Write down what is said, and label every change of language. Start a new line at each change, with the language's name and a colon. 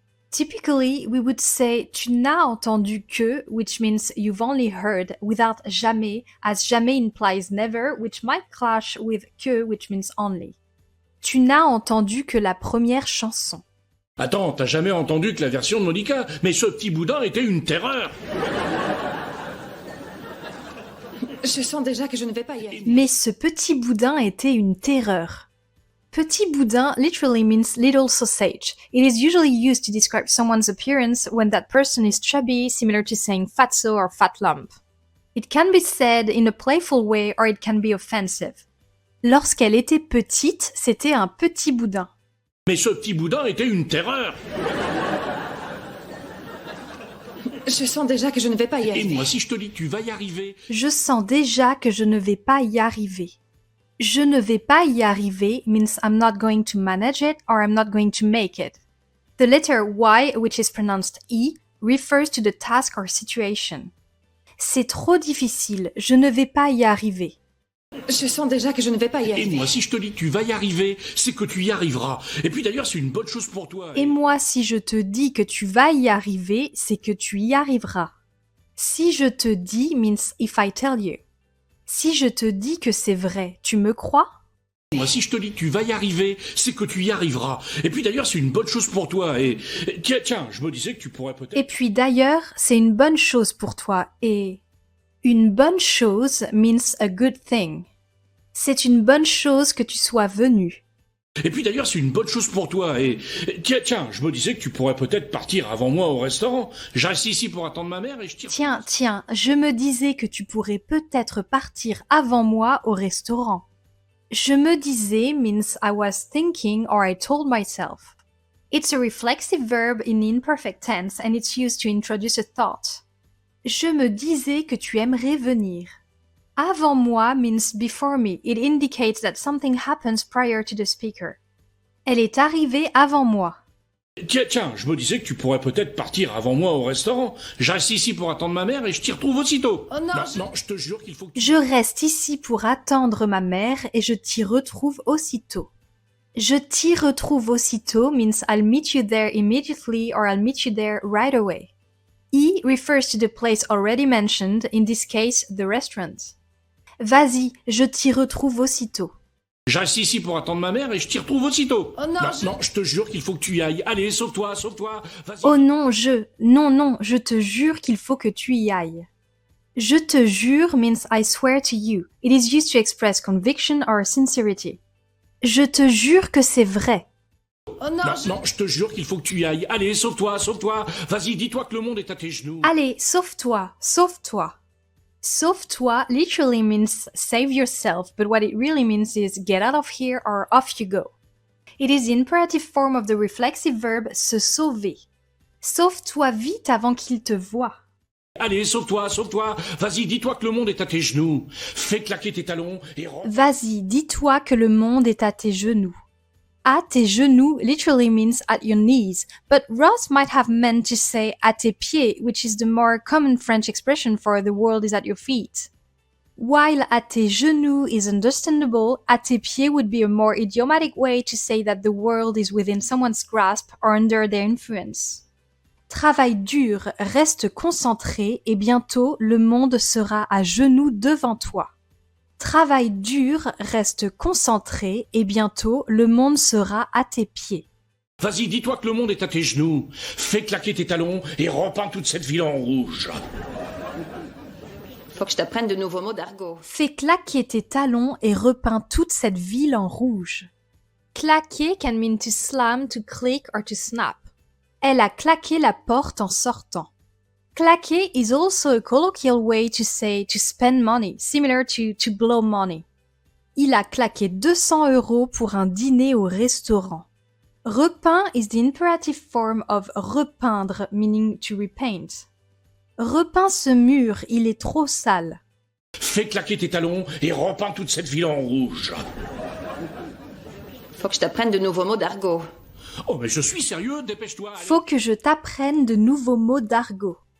English: Typically, we would say
French: tu n'as entendu que,
English: which means you've only heard, without jamais, as jamais implies never, which might clash with que, which means only.
French: Tu n'as entendu que la première chanson. Attends, t'as jamais entendu que la version de Monica? Mais ce petit boudin était une terreur. Je sens déjà que je ne vais pas y arriver. Mais ce petit boudin était une terreur.
English: Petit boudin literally means little sausage. It is usually used to describe someone's appearance when that person is chubby, similar to saying fatso or fat lump. It can be said in a playful way or it can be offensive.
French: Lorsqu'elle était petite, c'était un petit boudin. Mais ce petit boudin était une terreur. Je sens déjà que je ne vais pas y Et arriver. moi, si je te dis que tu vas y arriver, Je sens déjà que je ne vais pas y arriver. Je ne vais pas y arriver
English: means I'm not going to manage it or I'm not going to make it. The letter Y, which is pronounced E, refers to the task or situation.
French: C'est trop difficile, je ne vais pas y arriver. Je sens déjà que je ne vais pas y et arriver. moi, si je te dis que tu vas y arriver, c'est que tu y arriveras. Et puis d'ailleurs, c'est une bonne chose pour toi. Et moi, si je te dis que tu vas y arriver, c'est que tu y arriveras. Si je te dis
English: means if I tell you.
French: Si je te dis que c'est vrai, tu me crois? Moi, si je te dis que tu vas y arriver, c'est que tu y arriveras. Et puis d'ailleurs, c'est une bonne chose pour toi. Et tiens, je me disais que tu pourrais peut-être... Et puis d'ailleurs, c'est une bonne chose pour toi et... Une bonne chose
English: means a good thing.
French: C'est une bonne chose que tu sois venu. Et puis d'ailleurs, c'est une bonne chose pour toi. Et tiens, je me disais que tu pourrais peut-être partir avant moi au restaurant. Je reste ici pour attendre ma mère et je tire... Tiens, je me disais que tu pourrais peut-être partir avant moi au restaurant. Je me disais
English: means I was thinking or I told myself. It's a reflexive verb in imperfect tense and it's used to introduce a thought.
French: Je me disais que tu aimerais venir. Avant moi
English: means before me. It indicates that something happens prior to the speaker.
French: Elle est arrivée avant moi. Tiens, je me disais que tu pourrais peut-être partir avant moi au restaurant. Je reste ici pour attendre ma mère et je t'y retrouve aussitôt. Oh non, non, je te jure qu'il faut que tu... Je reste ici pour attendre ma mère et je t'y retrouve aussitôt. Je t'y retrouve aussitôt
English: means I'll meet you there immediately or I'll meet you there right away. E refers to the place already mentioned, in this case, the restaurant.
French: Vas-y, je t'y retrouve aussitôt. Je reste ici pour attendre ma mère et je t'y retrouve aussitôt. Oh non, non, je te jure qu'il faut que tu y ailles. Allez, sauve-toi, vas-y. Oh non, non, je te jure qu'il faut que tu y ailles. Je te jure
English: means I swear to you. It is used to express conviction or sincerity.
French: Je te jure que c'est vrai. oh non, Non, je te jure qu'il faut que tu y ailles. Allez, sauve-toi. Vas-y, dis-toi que le monde est à tes genoux. Allez, sauve-toi. Sauve-toi
English: literally means save yourself, but what it really means is get out of here or off you go. It is the imperative form of the reflexive verb
French: se sauver. Sauve-toi vite avant qu'il te voie. Allez, sauve-toi, sauve-toi. Vas-y, dis-toi que le monde est à tes genoux. Fais claquer tes talons et Vas-y, dis-toi que le monde est à tes genoux. À tes genoux
English: literally means at your knees, but Ross might have meant to say
French: à tes pieds,
English: which is the more common French expression for the world is at your feet. While
French: à tes genoux
English: is understandable,
French: à tes pieds
English: would be a more idiomatic way to say that the world is within someone's grasp or under their influence.
French: Travaille dur, reste concentré et bientôt le monde sera à genoux devant toi. Travaille dur, reste concentré et bientôt le monde sera à tes pieds. Vas-y, dis-toi que le monde est à tes genoux. Fais claquer tes talons et repeins toute cette ville en rouge. Faut que je t'apprenne de nouveaux mots d'argot. Fais claquer tes talons et repeins toute cette ville en rouge.
English: Claquer can mean to slam, to click or to snap.
French: Elle a claqué la porte en sortant.
English: Claquer is also a colloquial way to say to spend money, similar to blow money.
French: Il a claqué 200 € pour un dîner au restaurant.
English: Repeint is the imperative form of repeindre, meaning to repaint.
French: Repeins ce mur, il est trop sale. Fais claquer tes talons et repeins toute cette ville en rouge. Faut que je t'apprenne de nouveaux mots d'argot. Oh, mais je suis sérieux, dépêche-toi. Allez. Faut que je t'apprenne de nouveaux mots d'argot.